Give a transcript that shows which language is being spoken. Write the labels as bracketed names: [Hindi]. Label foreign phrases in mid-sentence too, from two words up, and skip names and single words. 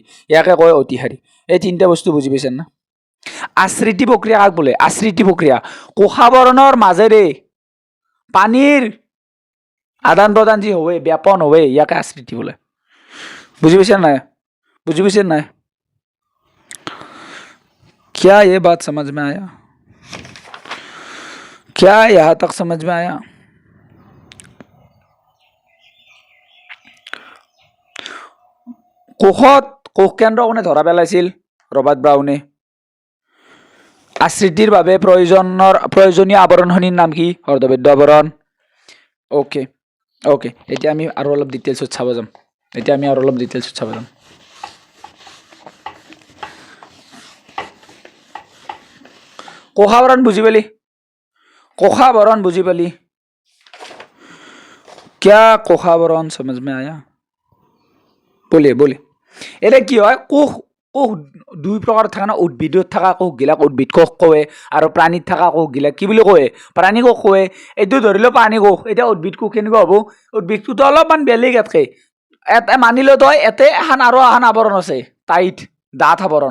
[Assamese] ইয়াকে কয় অতিহাৰী। এই তিনিটা বস্তু বুজি পাইছেন না? আশ্ৰিতি প্ৰক্ৰিয়া কাক বোলে? আশ্ৰিতি প্ৰক্ৰিয়া কোষ আৱৰণৰ মাজেৰে পানীৰ আদান প্ৰদান যি হয়, ব্যাপন হয়, ইয়াকে আশ্ৰিতি বোলে। বুজি পাইছে নাই? বুজি পাইছে না? [Hindi] क्या ये बात समझ में आया? क्या यहाँ तक समझ में आया? [Assamese] কোষত কোষ কেন্দ্ৰ কোনে ধৰা পেলাইছিল? ৰবাৰ্ট ব্ৰাউনে। আশ্ৰিতিৰ বাবে প্ৰয়োজনীয় আৱৰণখনিৰ নাম কি? অৰ্ধভেদ্য আৱৰণ। [English] okay okay, [Assamese] এতিয়া আমি আৰু অলপ ডিটেইলছত চাব যাম। কোষ আৱৰণ বুজি পালি? কোষ আৱৰণ বুজি পালি? क्या কোষ আৱৰণ [Hindi] समझ में आया? [Assamese] बोले এতিয়া কি হয়, কোষ দুই প্ৰকাৰ থাকে না। উদ্ভিদত থকা কোষগিলাক উদ্ভিদ কোষ কয়, আৰু প্ৰাণীত থকা কোষগিলাক কি বুলি কয়? প্ৰাণী কোষ কয়। এইটো ধৰি লও প্ৰাণী কোষ। এতিয়া উদ্ভিদ কোষ কেনেকুৱা হ'ব? উদ্ভিদটোতো অলপমান বেলেগ ইয়াতকৈ। এটা মানি ল তই এতে এখন আৰু এখন আৱৰণ আছে, টাইট ডাঠ আৱৰণ।